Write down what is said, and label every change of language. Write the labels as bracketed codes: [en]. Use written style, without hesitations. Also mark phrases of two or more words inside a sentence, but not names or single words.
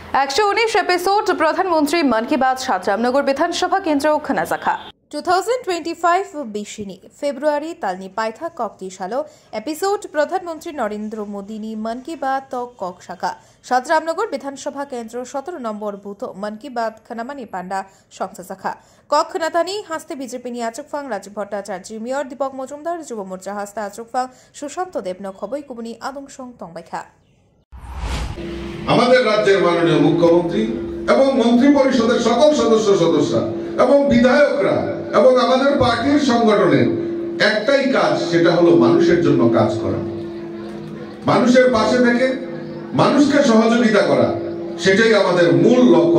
[trp] 119 एपिसोड प्रधानमंत्री मन की बात रामनगर विधानसभा केंद्र खनाजाखा 2025 बिशिनी फेब्रुआरी तालनी पाइथा कक्ति सालो एपिसोड प्रधानमंत्री नरेंद्र मोदी नी मन की बात कक शाखा रामनगर विधानसभा केंद्र 17 नम्बर बूथ मन की बात खनामानी पांडा संस्था शाखा कक खनातानी हास्ते बीजेपी नी आचुकफांग राजीव भट्टाचार्य मेयर दीपक मजुमदार युव मोर्चा हास्ते आचुकफांग सुशांत देबन खबई कुबुनी आदमसंग तंबाइखा [bn] আমাদের রাজ্যের মাননীয় মুখ্যমন্ত্রী এবং মন্ত্রী পরিষদের সকল সদস্য এবং বিধায়করা এবং আমাদের পার্টির সংগঠনের একটাই কাজ, সেটা হলো মানুষের জন্য কাজ করা, মানুষের পাশে থেকে মানুষকে সহযোগিতা করা, সেটাই আমাদের মূল লক্ষ্য।